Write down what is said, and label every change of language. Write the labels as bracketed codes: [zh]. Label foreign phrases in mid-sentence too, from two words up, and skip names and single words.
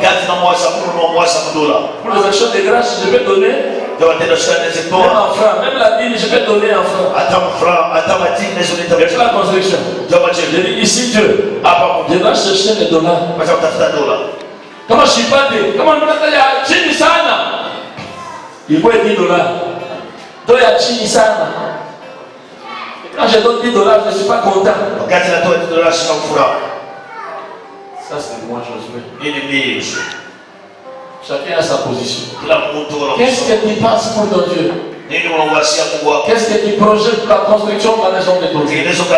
[fr] Pour les achats de grâce, je peux donner. Même en francs, même la dîme, je peux donner en francs. Et pour la construction. Je dis ici Dieu. Je dois chercher les dollars. Comment je suis pas dit? Comment je peux dire [sw] chini sana? [fr] Il faut 10 dollars. Donc il y a [sw] chini sana. [fr] Quand je donne 10 dollars, je ne suis pas content. Ça c'est moi Josué. Chacun a sa position. Qu'est-ce que tu penses pour ton Dieu? Qu'est-ce que tu projettes pour la construction de la maison de ton Dieu?